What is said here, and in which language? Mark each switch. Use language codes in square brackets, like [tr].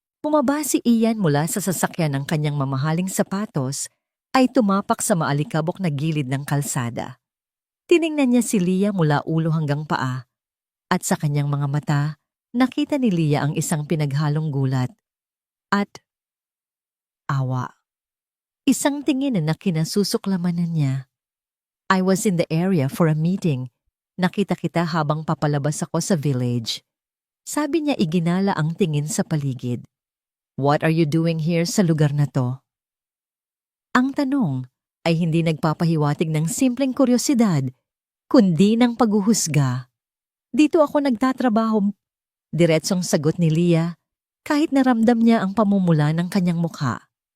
[tl] Bumaba si Ian mula sa sasakyan, ng kanyang mamahaling sapatos ay tumapak sa maalikabok na gilid ng kalsada. Tiningnan niya si Leah mula ulo hanggang paa at sa kanyang mga mata nakita ni Leah ang isang pinaghalong gulat at awa. Isang tingin na kinasusuklamanan niya. [en] I was in the area for a meeting. [tl] Nakita kita habang papalabas ako sa village. Sabi niya, iginala ang tingin sa paligid. [en] What are you doing here [tl] sa lugar na to? Ang tanong ay hindi nagpapahiwatig ng simpleng kuryosidad, kundi ng paghuhusga. Dito ako nagtatrabaho. Diretsong sagot ni Leah, kahit naramdam niya ang pamumula ng kanyang mukha.